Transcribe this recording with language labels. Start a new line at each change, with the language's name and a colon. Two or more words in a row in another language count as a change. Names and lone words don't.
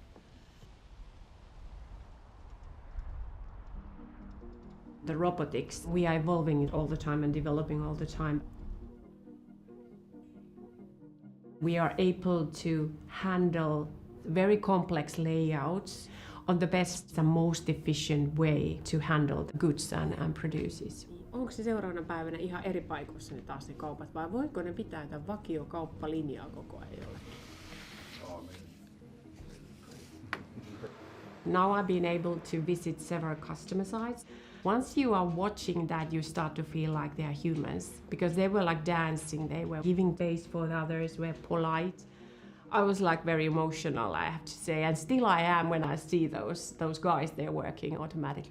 English: The robotics, we are evolving it all the time and developing all the time. We are able to handle very complex layouts on the best and most efficient way to handle the goods and produces.
Finnish: Onko se seuraavana päivänä ihan eri paikoissa ne taas ne kaupat vai voiko ne pitää tämän vakiokauppalinjaa koko ajan jollekin?
English: Now I've been able to visit several customer sites. Once you are watching that, you start to feel like they are humans because they were like dancing, they were giving space for the others, were polite. I was like very emotional, I have to say, and still I am when I see those guys there working automatically.